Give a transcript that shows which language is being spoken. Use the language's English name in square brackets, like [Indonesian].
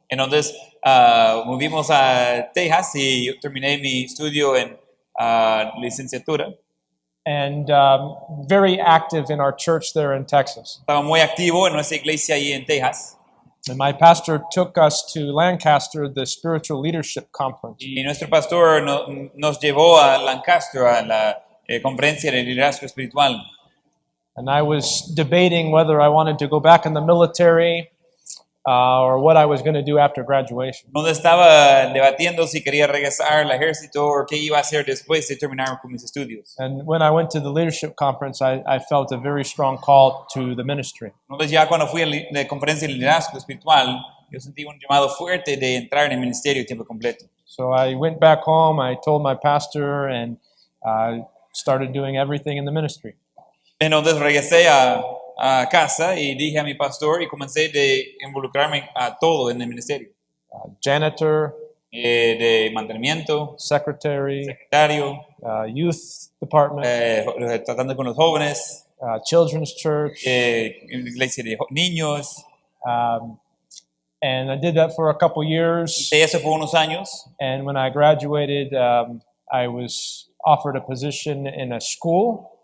[Spanish] Entonces, movimos a Texas y yo terminé mi estudio en licenciatura. [English] And very active in our church there in Texas. [Spanish] Estaba muy activo en nuestra iglesia ahí en Texas. [English] And my pastor took us to Lancaster, the Spiritual Leadership Conference. [Spanish] Y nuestro pastor nos llevó a Lancaster a la conferencia de liderazgo espiritual. [English] And I was debating whether I wanted to go back in the military or what I was going to do after graduation. [Spanish] Donde estaba debatiendo si quería regresar al ejército o qué iba a hacer después de terminar con mis estudios. [English] And when I went to the leadership conference, I felt a very strong call to the ministry. [Spanish] Entonces ya cuando fui a la conferencia de liderazgo espiritual, yo sentí un llamado fuerte de entrar en el ministerio a tiempo completo. [English] So I went back home, I told my pastor, and started doing everything in the ministry. [Spanish] Entonces regresé a casa y dije a mi pastor y comencé de involucrarme a todo en el ministerio. [English] Janitor, [Spanish] de mantenimiento, [English] secretary, [Spanish] secretario, [English] youth department, [Spanish] tratando con los jóvenes, [English] children's church. [Spanish] iglesia de niños. [English] And I did that for a couple years. [Spanish] Hice eso por unos años. [English] And when I graduated, I was offered a position in a school.